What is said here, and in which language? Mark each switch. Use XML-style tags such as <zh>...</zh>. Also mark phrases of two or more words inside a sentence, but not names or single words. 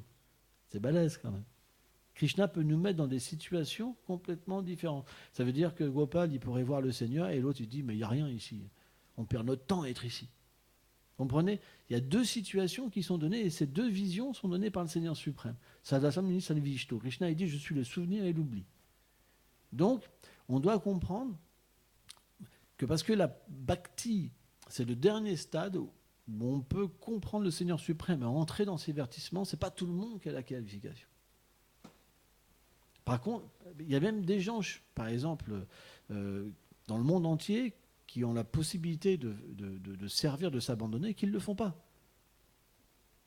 <fr>C'est balèze quand même. Krishna peut nous mettre dans des situations complètement différentes. Ça veut dire que Gopal, il pourrait voir le Seigneur, et l'autre, il dit, mais il n'y a rien ici. On perd notre temps à être ici. Vous comprenez ? Il y a deux situations qui sont données, et ces deux visions sont données par le Seigneur suprême.</fr> <sa>Sadasam Salvishto.</sa> <fr>Krishna, il dit, je suis le souvenir et l'oubli. Donc, on doit comprendre que parce que la bhakti, c'est le dernier stade où on peut comprendre le Seigneur suprême et entrer dans ses vertissements, ce n'est pas tout le monde qui a la qualification. Par contre, il y a même des gens, par exemple, dans le monde entier, qui ont la possibilité de servir, de s'abandonner, qui ne le font pas.</fr>